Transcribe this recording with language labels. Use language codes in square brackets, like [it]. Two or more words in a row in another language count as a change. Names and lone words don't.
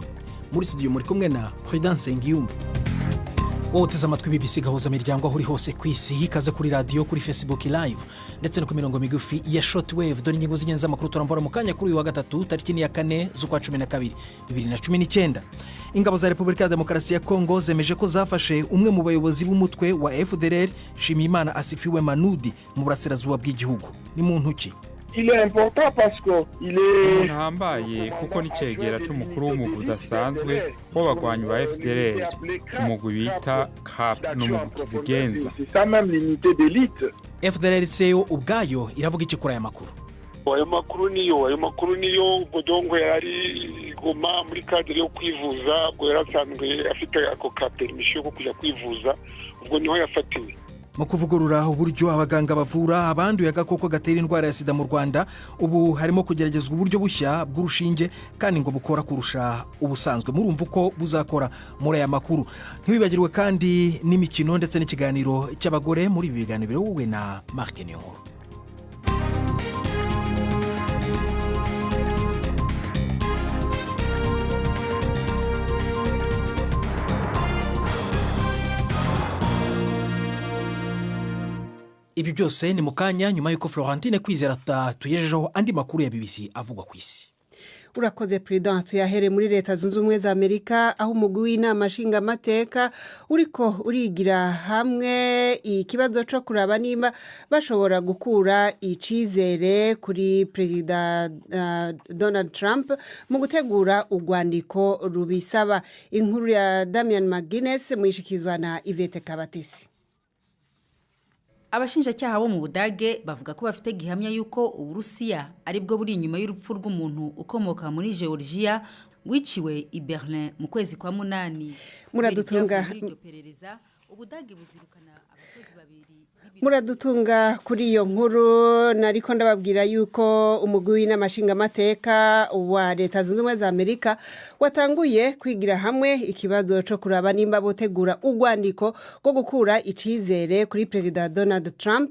[rw] Muri studio muri kumwe na Prudence Ngiyumva. Woteza amatwi BBC Gahuza miryango aho uri hose ku isi, ikaze kuri radio, kuri Facebook live ndetse no ku mirongo migufi ya shortwave. Dore ingingo z'ingenzi z'amakuru turambura mu kanya kuri uyu wa gatatu tariki ya 4 z'ukwa 12 2019. Ingabo za Repubulika ya Demokarasi ya Kongo zemeje ko zafashe umwe mu bayobozi b'umutwe wa FDLR Shimimana Asifiwe Manudi mu burasirazuba bw'igihugu. Ni mu ntuki. [fr] Il est important parce que il est [rn] ntambaye kuko ni cegera cy'umukuru w'umugwi udasanzwe w'abagwanyi ba FDLR, umugwi bita CAP n'umugwi kizigenza. [fr] C'est ça même l'unité d'élite. [rw] FDLR seyo ubwayo iravuga iki kuri aya makuru? [rn] Ayo makuru niyo ubwo dongo yari Goma muri kadire yo kwivuza, ubwo yarasanzwe afite ako ka permission ko kujya kwivuza, ubwo niho yafatiwe. [rw] Mu kuvugurura uburyo abaganga bavura abanduye agakoko gatera indwara ya sida mu Rwanda, ubu harimo kugeragezwa uburyo bushya bw'urushinge kandi ngo bukora kurusha ubusanzwe. Murumva uko buzakora muri aya makuru. Ntibibagirwe kandi n'imikino ndetse n'ikiganiro cy'abagore muri ibi biganiro wowe na Mark Niyonkuru. Ibi byose ni mukanya nyuma yuko Florentine Kwizera tuyejejeho andi makuru ya BBC avugwa ku isi. Urakoze Prudence. [rn] Yahere muri Leta Zunze Ubumwe za Amerika, aho umugwi w'inama nshingamateka uriko urigira hamwe ikibazo cyo kuraba nimba bashobora gukura icizere kuri Perezida Donald Trump mu gutegura urwandiko rubisaba. Inkuru ya Damian McGuinness mwishikizwa na Yvette Kabatesi. [rw] Abashinjacyaha bo mu Budage bavuga ko bafite gihamya yuko Uburusiya ari bwo buri inyuma y'urupfu rw'umuntu ukomoka muri Georgia wiciwe i Berlin mu kwezi kwa 8. Ubudage buzirukana abakozi babiri. [rn] Muradutunga kuri iyo nkuru. Nariko ndababwira yuko umugwi w'inamashinga mateka wa Leta Zunze Ubumwe za Amerika watanguye kwigira hamwe ikibazo cyo kuraba nimba botegura urwandiko rwo gukura icizere kuri Perezida Donald Trump.